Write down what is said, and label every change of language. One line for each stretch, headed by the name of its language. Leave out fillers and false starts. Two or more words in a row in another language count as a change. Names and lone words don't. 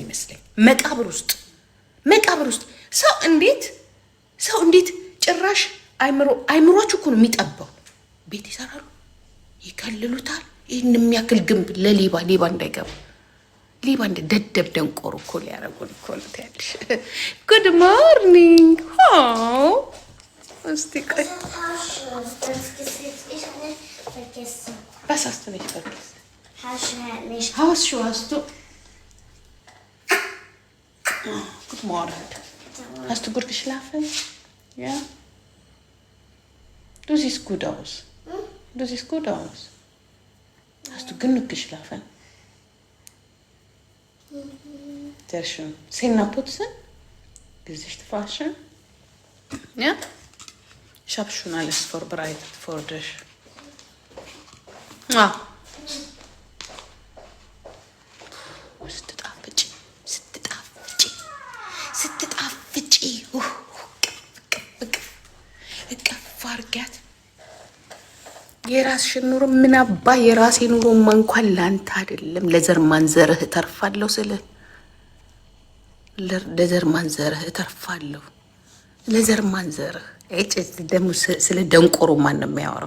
Amharic: የሚመስለኝ። መቃብር ውስጥ ሰው እንዴት ጭራሽ አይምሮቹ እኮ ነው የሚጠባው። ቤት ይሰራሉ፣ ይከልሉታል። ይህን የሚያክል ግንብ ለሌባ እንዳይገባ ሌባ እንደ ደደብ ደንቆሮ እኮ ሊያደርጉን እኮ ነው ያልሽ።
English: good morning
Amharic: እስቲ ቆይ
German: was hast du nicht vergessen? Hast du? Oh, guten Morgen. Hast du gut geschlafen? Ja? Du siehst gut aus. Hast du genug geschlafen? Sehr schön. Zähne putzen? Gesicht waschen? Ja? Ich habe schon alles vorbereitet für dich.
Amharic: ስትጣፍጪ እቅፍ አድርጊያት። የራስሽን ኑሮ ምን አባ የራሴ ኑሮማ እንኳን ላንተ አይደለም ለዘር ማንዘርህ እተርፋለሁ ስልህ ለዘር ማንዘርህ እተርፋለሁ። ለዘር ማንዘርህ ደግሞ ስለ ደንቆሮ ማን ነው የሚያወራው?